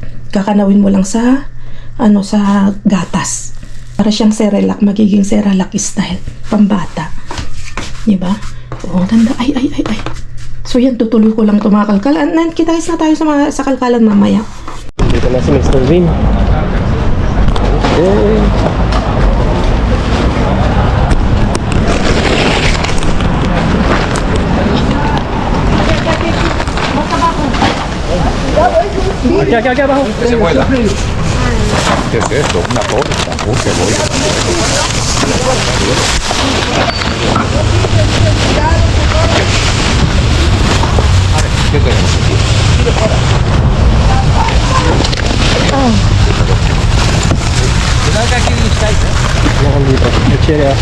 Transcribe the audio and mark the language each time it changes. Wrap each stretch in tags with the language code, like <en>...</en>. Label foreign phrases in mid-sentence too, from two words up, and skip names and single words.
<tl>Kakanawin mo lang sa, sa gatas. Para siyang Cerelac, magiging Cerelac style. Pambata. Diba? O, tanda. Ay. So yan, tutuloy ko lang ito mga kalkalan. Kita-kits na tayo sa kalkalan mamaya. Dito na si Mr. Vin. Okay.</tl> <es>Aquí abajo. ¿Qué se vuela? ¿Qué es esto? Una torta. Cebolla. ¿Qué tenemos aquí?</es> <tl>Yan dito. Cherry asa.</tl>